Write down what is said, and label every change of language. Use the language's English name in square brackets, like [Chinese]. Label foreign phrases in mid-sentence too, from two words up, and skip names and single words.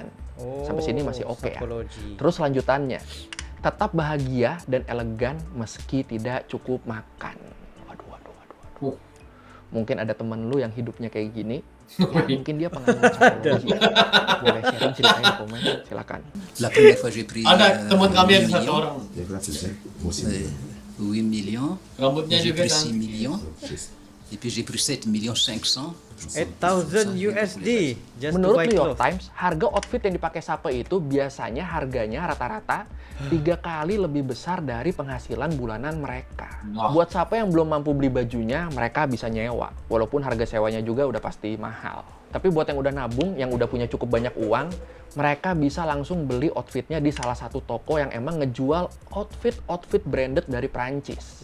[Indonesian] Sampai sini masih oke ya. Sapology. Terus lanjutannya, tetap bahagia dan elegan meski tidak cukup makan. Waduh. Mungkin ada temen lu yang hidupnya kayak gini, ya mungkin dia penganut sapology. Boleh sharing ceritanya di komen, silakan. [French] La première fois j'ai pris [Indonesian] Ada teman kami yang [French] 8 [Indonesian] satu [French] millions. [Indonesian] orang. [French] Euh, 8 millions. [Indonesian] Rambutnya [French] J'ai [Indonesian] juga [French] pris [Indonesian] kan. [French] 6 millions. Et puis j'ai pris 7 millions 500. [English] 8,000 USD just [Indonesian] Menurut [English] to buy [Indonesian] New York [English] clothes. [Indonesian] Times, harga outfit yang dipakai sape itu biasanya harganya rata-rata 3 kali lebih besar dari penghasilan bulanan mereka. Wah. Buat sape yang belum mampu beli bajunya, mereka bisa nyewa. Walaupun harga sewanya juga udah pasti mahal. Tapi buat yang udah nabung, yang udah punya cukup banyak uang, mereka bisa langsung beli outfitnya di salah satu toko yang emang ngejual [English] outfit branded [Indonesian] dari Prancis.